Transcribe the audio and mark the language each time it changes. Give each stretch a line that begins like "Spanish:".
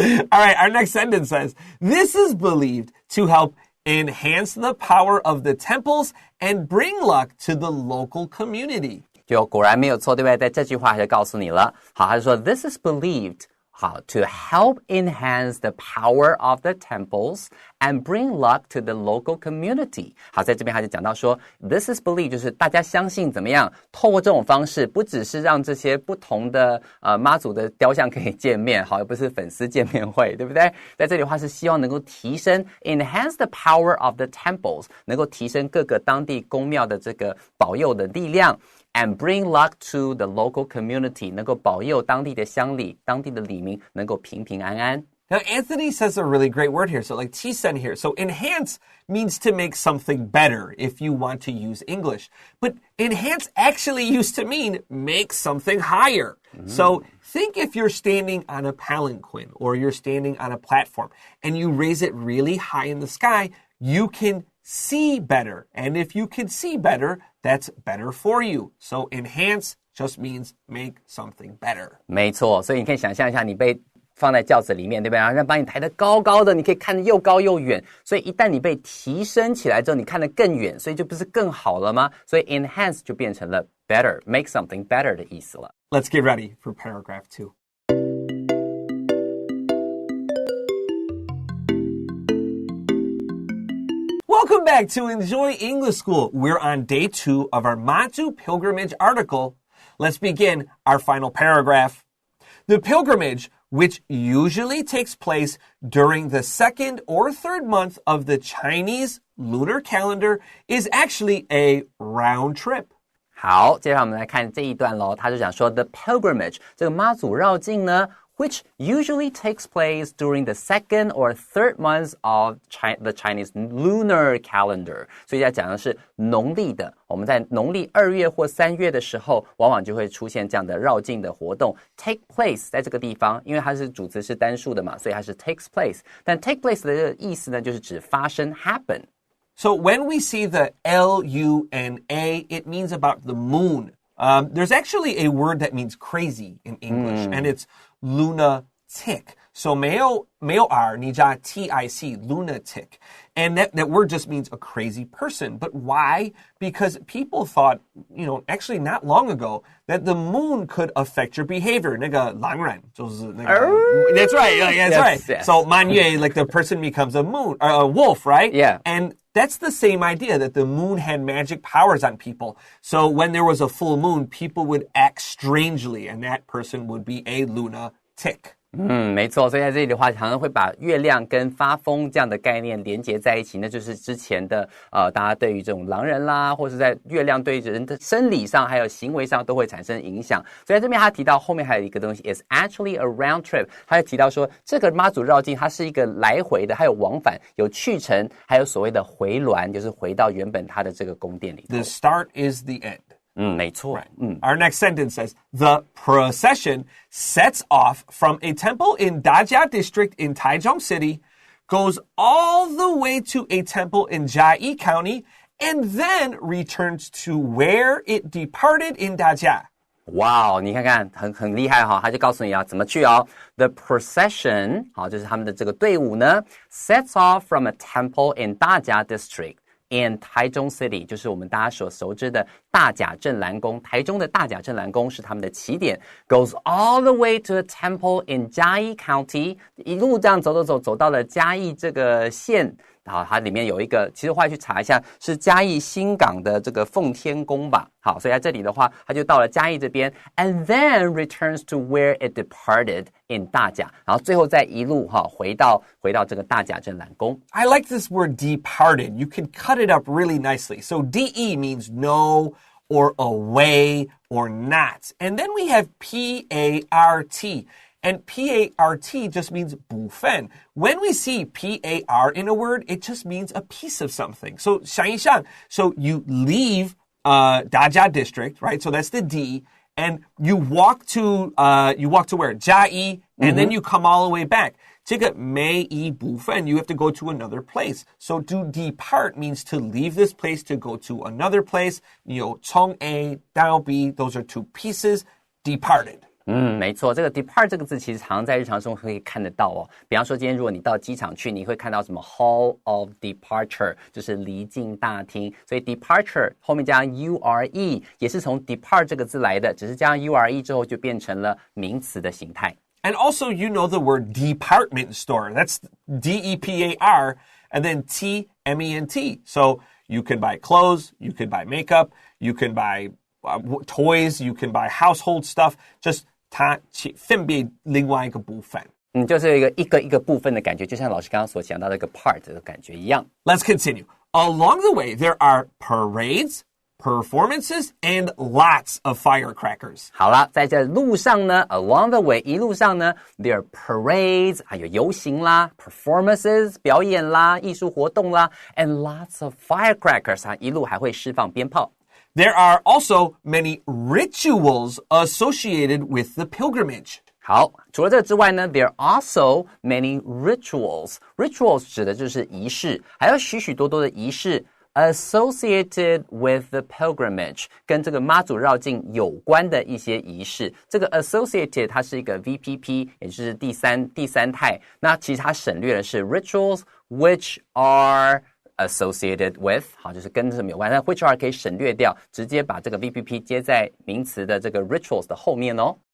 English: All right, our next sentence says, this is believed to help enhance the power of the temples and bring luck to the local community.
Chinese: 就果然没有错，对不对？在这句话就告诉你了。好，他就说
English: This is believed
Chinese: 好
English: to help enhance the power of the temples and bring luck to the local community.
Chinese: 好，在这边他就讲到说
English: This is believed
Chinese: 就是大家相信怎么样，透过这种方式，不只是让这些不同的妈祖的雕像可以见面，好，而不是粉丝见面会，对不对？在这里的话是希望能够提升
English: enhance the power of the temples，
Chinese: 能够提升各个当地宫庙的这个保佑的力量。
English: And bring luck to the local community，
Chinese: 能够保佑当地的乡里、当地的里民能够平平安安。
English: Now, Anthony says a really great word here. So like T said here. So enhance means to make something better if you want to use English. But enhance actually used to mean make something higher. So think if you're standing on a palanquin or you're standing on a platform and you raise it really high in the sky, you can see better. And if you can see better, that's better for you. So enhance just means make something better.
Chinese: 没错，所以你可以想象一下，你被放在轿子里面，对不对？然后把你抬得高高的，你可以看得又高又远。所以一旦你被提升起来之后，你看得更远，所以就不是更好了吗？所以 enhance 就变成了
English: better, make something better
Chinese: 的意思了。
English: Let's get ready for paragraph 2. Welcome back to Enjoy English School. We're on day 2 of our Mazu pilgrimage article. Let's begin our final paragraph. The pilgrimage which usually takes place during the second or third month of the Chinese lunar calendar, is actually a round trip.
Chinese: 好，接下来我们来看这一段咯，他就讲说
English: the pilgrimage
Chinese: 这个妈祖绕境呢
English: which usually takes place during the second or third months of the Chinese lunar calendar.
Chinese: 所以要讲的是农历的，我们在农历2月或3月的时候，往往就会出现这样的绕境的活动。 Take place 在这个地方，因为它是主词是单数的嘛，所以它是 takes place。但 take place 的意思呢，就是指发生 happen。
English: So when we see the L-U-N-A, it means about the moon. There's actually a word that means crazy in English, and it's lunatic. So
Chinese: 没有
English: R,
Chinese: 你加
English: T-I-C, lunatic. And that word just means a crazy person. But why? Because people thought, actually not long ago, that the moon could affect your behavior.
Chinese: 那个狼人, 就是那个,
English: that's right, yeah, that's right. Yes. So
Chinese: 满月,
English: like the person becomes a wolf, right? Yeah. And that's the same idea, that the moon had magic powers on people. So when there was a full moon, people would act strangely, and that person would be a lunatic.
Chinese: 没错，所以在这里的话，常常会把月亮跟发疯这样的概念连结在一起，那就是之前的大家对于这种狼人啦，或是在月亮对人的生理上还有行为上都会产生影响。所以在这边他提到后面还有一个东西
English: is actually a round trip，
Chinese: 他就提到说这个妈祖绕境它是一个来回的，还有往返，有去程，还有所谓的回銮，就是回到原本它的这个宫殿里头。
English: The start is the end.
Chinese: 没错。
English: Our next sentence says, the procession sets off from a temple in Dajia district in Taichung City, goes all the way to a temple in Jiayi County, and then returns to where it departed in Dajia.
Chinese: 哇，你看看很厉害哈，他就告诉你要怎么去哦。
English: The procession，
Chinese: 好，就是他们的这个队伍呢 ，
English: sets off from a temple in Dajia district。
Chinese: In 台中 City 就是我们大家所熟知的大甲镇澜宫，台中的大甲镇澜宫是他们的起点 ，
English: goes all the way to a
Chinese: temple in 嘉义 County， 一路这样走到了嘉义这个县。好，它里面有一个，其实后来去查一下，是嘉义新港的这个奉天宫吧。好，所以在这里的话，它就到了嘉义这边 ，
English: and then returns to where it departed in
Chinese: 大甲，然后最后再一路回到这个大甲镇澜宫。
English: I like this word departed. You can cut it up really nicely. So DE means no or away or not. And then we have PART.And PART just means
Chinese: 部分.
English: When we see PAR in a word, it just means a piece of something. So
Chinese: 想一想,
English: so you leave Dajia district, right? So that's the D. And you walk to where? Jiayi, and then you come all the way back.
Chinese: 这个每一部分
English: you have to go to another place. So to depart means to leave this place to go to another place.
Chinese: 从 A 到 B,
English: those are two pieces. Departed.
Chinese: 没错，这个 depart 这个字其实常常在日常中可以看得到哦。比方说，今天如果你到机场去，你会看到什么
English: Hall of Departure，
Chinese: 就是离境大厅。所以 departure 后面加上 ure 也是从 depart 这个字来的，只是加上 ure 之后就变成了名词的形态。
English: And also, you know the word department store. That's D-E-P-A-R and then T-M-E-N-T. So you can buy clothes, you can buy makeup, you can buy toys, you can buy household stuff.
Chinese: Just 它分别另外一个部分。就是有一个部分的感觉，就像老师刚刚所讲到的一个 part 的感觉一样。
English: Let's continue. Along the way, there are parades, performances, and lots of firecrackers.
Chinese: 好了，在这路上呢 ，
English: along the way
Chinese: 一路上呢 ，
English: there are parades
Chinese: 还有游行啦 ，performances 表演啦，艺术活动啦 ，
English: and lots of firecrackers
Chinese: 一路还会释放鞭炮。
English: There are also many rituals associated with the pilgrimage.
Chinese: 好，除了这个之外呢
English: there are also many rituals.
Chinese: Rituals 指的就是仪式，还有许多的仪式
English: associated with the pilgrimage，
Chinese: 跟这个妈祖绕境有关的一些仪式。这个 associated 它是一个 VPP， 也就是第三态。那其实它省略的是
English: rituals which are associated with，
Chinese: 好，就是跟什么有关，但 which are 可以省略掉，直接把这个 VPP 接在名词的这个 rituals 的后面哦。